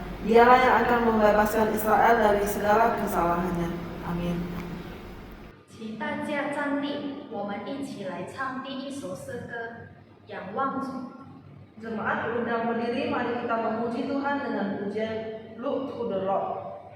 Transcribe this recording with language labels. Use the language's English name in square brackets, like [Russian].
[Indonesian] Dialah yang akan membebaskan Israel dari segala kesalahannya. Amin. [Chinese] 请大家站立，我们一起来唱第一首诗歌《仰望主》。 [Indonesian] Jemaat diundang berdiri, mari kita memuji Tuhan dengan pujian Look to the Lord.